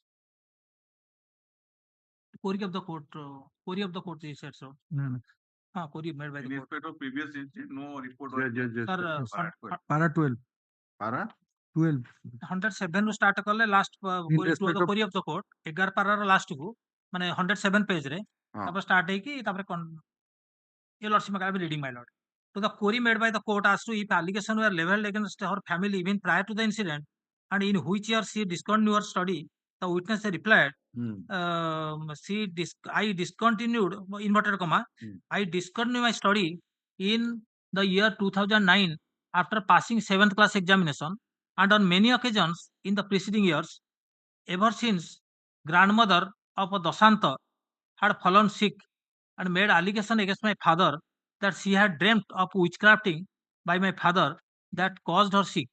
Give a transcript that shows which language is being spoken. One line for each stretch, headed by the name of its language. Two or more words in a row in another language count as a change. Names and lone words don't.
English: Query of the court is said so. Query made by the court. In respect of previous incident, no report. Sir, Para 12. Para 12.
Odia: 107 ରୁ start କଲେ
English: last query of the court
Odia: 11 ପାରାର last କୁ ମାନେ 107 page ରେ ତାପରେ start ହେଇକି ତାପରେ
English: Your Lordship, I am reading, my Lord. To the query made by the court as to if allegations were leveled against her family even prior to the incident, and in which year she discontinued her study, the witness replied, I discontinued, inverted comma, I discontinued my study in the year 2009 after passing 7th class examination, and on many occasions in the preceding years, ever since grandmother of Dasanta had fallen sick and made allegation against my father that she had dreamt of witchcrafting by my father that caused her sick.